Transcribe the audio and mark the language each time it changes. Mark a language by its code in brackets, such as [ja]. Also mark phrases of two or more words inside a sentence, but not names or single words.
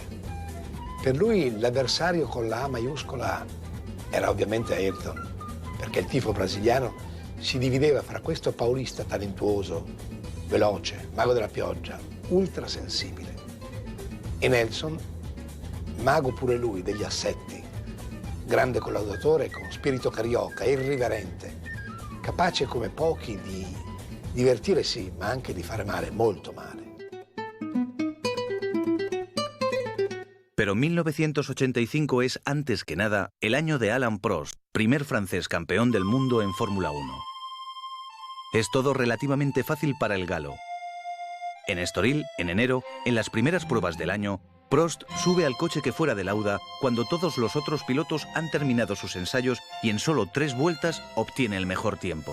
[it] Per lui l'avversario con la A maiuscola era ovviamente Ayrton, perché il tifo brasiliano si divideva fra questo paulista talentuoso, veloce, mago della pioggia, ultrasensibile, e Nelson, mago pure lui degli assetti, grande collaudatore con spirito carioca, irriverente, capace come pochi di divertire sì, ma anche di fare male, molto male. [es] Pero 1985 es, antes que nada, el año de Alain Prost, primer francés campeón del mundo en Fórmula 1. Es todo relativamente fácil para el galo. En Estoril, en enero, en las primeras pruebas del año, Prost sube al coche que fuera de Lauda cuando todos los otros pilotos han terminado sus ensayos y en solo 3 vueltas obtiene el mejor tiempo.